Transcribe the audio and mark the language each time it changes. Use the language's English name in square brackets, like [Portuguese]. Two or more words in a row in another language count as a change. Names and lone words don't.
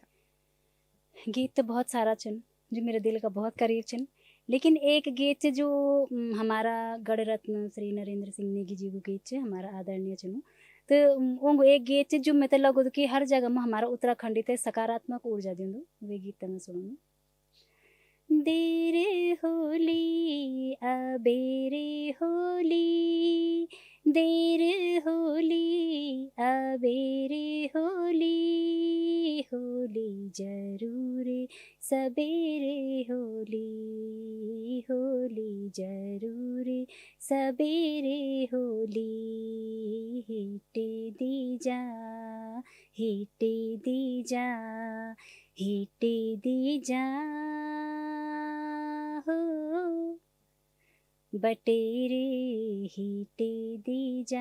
[Hindi] गीत तो बहुत सारा छन जो मेरे दिल का बहुत करीब छन, लेकिन एक गीत जो हमारा गढ़ रत्न श्री नरेंद्र सिंह नेगी जी को गीत हमारा आदरणीय चनु। तो वो एक गीत जो मैं लगो कि हर जगह में हमारा उत्तराखंडी ते सकारात्मक ऊर्जा दिंदो, वे गीत मैं सुनूँ। [Garhwali] देरे होली अबेरे होली, देर होली अबेरे होली, होली जरूर सबेरे होली, होली जरूर सबेरे होली, हिटे दी जा, हिटे दी जा, हिटे दी जा हो, बटेरे हिटे दी जा।